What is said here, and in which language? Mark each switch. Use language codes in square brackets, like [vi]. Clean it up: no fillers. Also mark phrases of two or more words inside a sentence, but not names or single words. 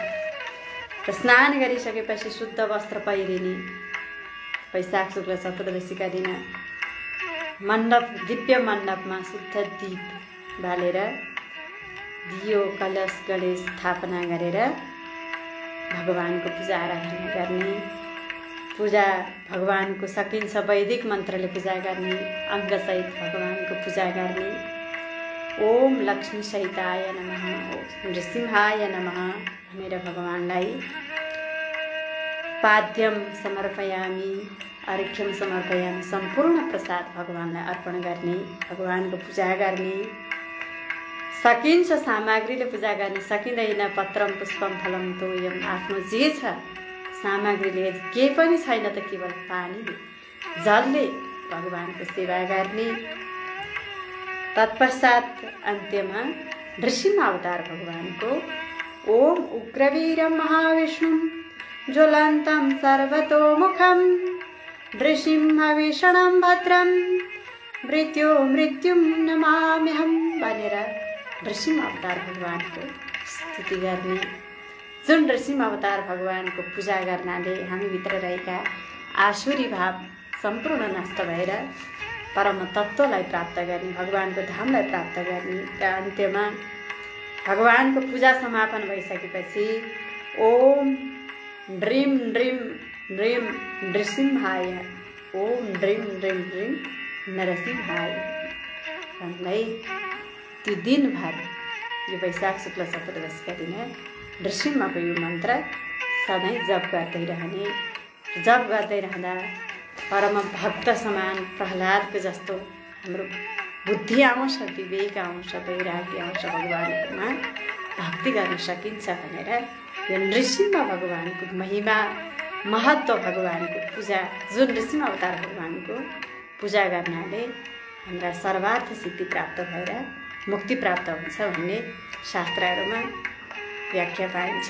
[ne] र स्नान गरिसकेपछि शुद्ध वस्त्र पहिरिने, वैशाख शुक्ल चतुर्दशीका दिन मण्डप, दिव्य मण्डपमा शुद्ध दीप बालेर दियो कलश गणेश स्थापना गरेर भगवानको पूजा आराधना गर्ने। पूजा भगवानको सकिन्छ वैदिक मन्त्रले पूजा गर्ने, अङ्गसहित भगवानको पूजा गर्ने। [sa] ओम लक्ष्मी सहिताय नमः, ओम नृसिंहाय नमः [ne] भनेर भगवानलाई [sa] पाद्यम समर्पयामि, अर्घ्यम समर्पयामि, [ne] सम्पूर्ण प्रसाद भगवानलाई अर्पण गर्ने, भगवानको पूजा गर्ने। सकिन्छ सामग्रीले पूजा गर्ने, सकिँदैन [sa] पत्रम पुष्पम फलम तोयम, [ne] आफ्नो जे छ सामग्रीले, यदि केही पनि छैन त केवल पानी जलले भगवानको सेवा गर्ने। तत्पश्चात अन्त्यमा नृसिंह अवतार भगवानको [sa] ओम उग्रवीरम महाविष्णुम ज्वलन्तं सर्वतोमुखं नृसिंह भीषणं भद्रं मृत्युं नमाम्यहं [ne] भनेर नृसिंह अवतार भगवानको स्तुति गर्ने। जुन नृसिंह अवतार भगवानको पूजा गर्नाले हामीभित्र रहेका आसुरी भाव सम्पूर्ण नष्ट भएर परम तत्त्वलाई प्राप्त गर्ने, भगवानको धामलाई प्राप्त गर्ने। र अन्त्यमा भगवानको पूजा समापन भइसकेपछि [sa] ओम ड्रीम ड्रीम ड्रीम नृसिंहाय, ओम ड्रीम ड्रीम ड्रीम नरसिंहाय [ne] भन्दै त्यो दिनभर यो वैशाख शुक्ल चतुर्दशीका दिन नृसिंहको यो मन्त्र सधैँ जप गर्दै रहने। जप गर्दै रहँदा परम भक्त समान प्रहलादको जस्तो हाम्रो बुद्धि आउँछ, विवेक आउँछ, वैराग्य आउँछ, भगवानमा भक्ति गर्न सकिन्छ भनेर यो नृसिंह भगवानको महिमा, महत्त्व, भगवानको पूजा, जुन नृसिंह अवतार भगवानको पूजा गर्नाले हाम्रा सर्वार्थ सिद्धि प्राप्त भएर मुक्ति प्राप्त हुन्छ भन्ने शास्त्रहरूमा व्याख्या पाइन्छ।